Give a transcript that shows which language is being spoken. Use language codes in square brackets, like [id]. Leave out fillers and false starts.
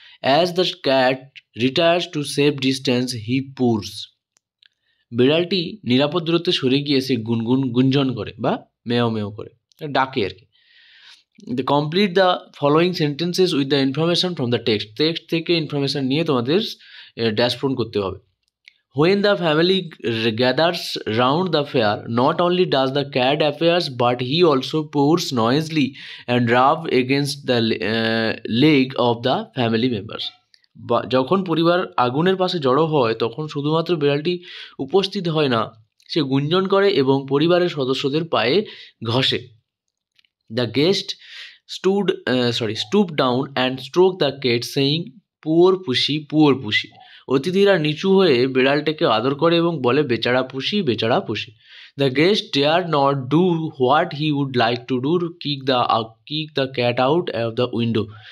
[en] As the cat retires to save distance he purrs. [bn] বিড়ালটি নিরাপদ দূরত্বে সরে গিয়ে সে গুঞ্জন করে বা মেও মেও করে, ডাকে আর কি। [en] the complete the following sentences with the information from the text [bn] থেকে ইনফরমেশন নিয়ে তোমাদের ড্যাশপূরণ করতে হবে। [en] When the family gathers round the fair, not only does the cat appears, but he also purrs noisily and rubs against the leg of the family members. [bn] যখন পরিবার আগুনের পাশে জড়ো হয় তখন শুধুমাত্র বিড়ালটি উপস্থিত হয় না, সে গুঞ্জন করে এবং পরিবারের সদস্যদের পায়ে ঘষে। [en] The guest stooped down and stroked the cat, saying, "Poor pussy, poor pussy." [bn] অতিথিরা নিচু হয়ে বিড়ালটাকে আদর করে এবং বলে, বেচারা পুষি, বেচারা পুষি। [en] The guest dared not do what he would like to do, kick the cat out of the window.